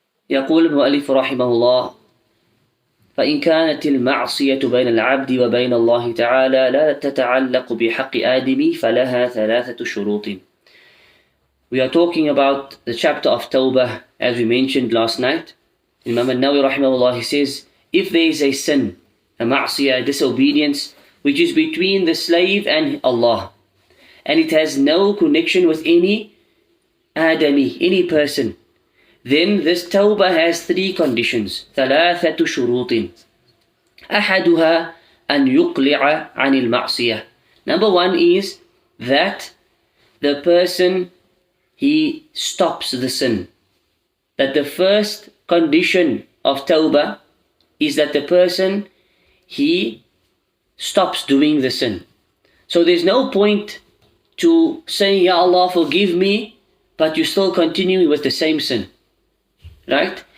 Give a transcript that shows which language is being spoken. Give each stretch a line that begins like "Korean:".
Arabic: يقول المؤلف رحمه الله: فإن كانت المعصية بين العبد وبين الله تعالى لا تتعلق بحق آدم فلها ثلاثة شروط.
English: We are talking about the chapter of Tawbah, as we mentioned last night. Imam al-Nawawi rahimahullah, he says, if there is a sin, a ma'siyah, a disobedience, which is between the slave and Allah, and it has no connection with any Adami, any person, then this tawbah has three conditions.
Arabic: ثلاثة شروط. أحدها أن يقلع عن المعصية.
English: Number one is that the person, he stops the sin. That the first condition of tawbah is that the person, he stops doing the sin. So there's no point to saying, Ya Allah, forgive me, but you still continue with the same sin. Right?